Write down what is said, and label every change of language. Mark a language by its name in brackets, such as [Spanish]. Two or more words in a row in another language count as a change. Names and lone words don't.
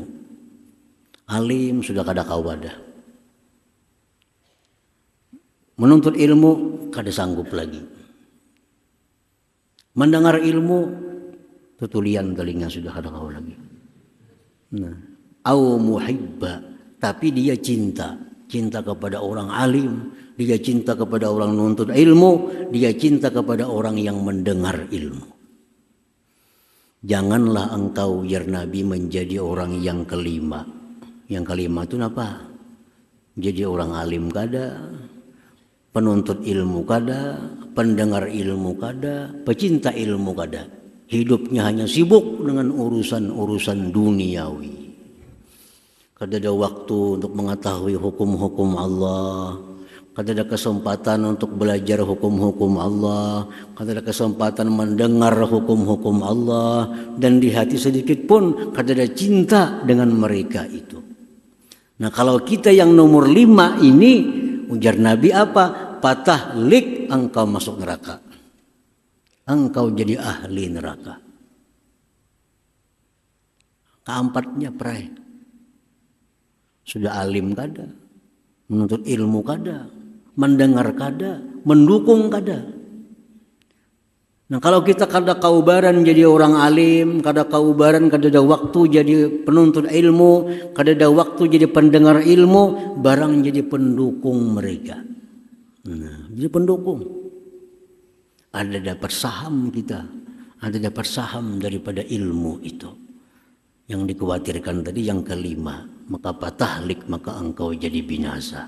[Banjar] Alim sudah kada kawa dah. Menuntut ilmu kada sanggup lagi. Mendengar ilmu tutulian telinga sudah kada kawa lagi. Nah, [Arabic] أو محبا, [Indonesian] tapi dia cinta kepada orang alim, dia cinta kepada orang nuntut ilmu, dia cinta kepada orang yang mendengar ilmu. Janganlah engkau ya Nabi menjadi orang yang kelima. Yang kelima itu apa? Jadi orang alim kada, penuntut ilmu kada, pendengar ilmu kada, pecinta ilmu kada. Hidupnya hanya sibuk dengan urusan-urusan duniawi. Kada ada waktu untuk mengetahui hukum-hukum Allah. Kada ada kesempatan untuk belajar hukum-hukum Allah. Kada ada kesempatan mendengar hukum-hukum Allah. Dan di hati sedikit pun kada ada cinta dengan mereka itu. Nah kalau kita yang nomor 5 ini, ujar Nabi apa? Patah lik, engkau masuk neraka. Engkau jadi ahli neraka. [Banjar] Keempatnya perai. [Indonesian] Sudah alim kada, menuntut ilmu kada, mendengar kada, mendukung kada. [Banjar] Nah kalau kita kada kaubaran jadi orang alim, kada kaubaran kada ada waktu jadi penuntut ilmu, [Indonesian] kada ada waktu jadi pendengar ilmu, barang jadi pendukung mereka. Nah, jadi pendukung. Ada dapat saham kita, ada dapat saham daripada ilmu itu. Yang dikhawatirkan tadi yang kelima, maka patahlik, maka engkau jadi binasa.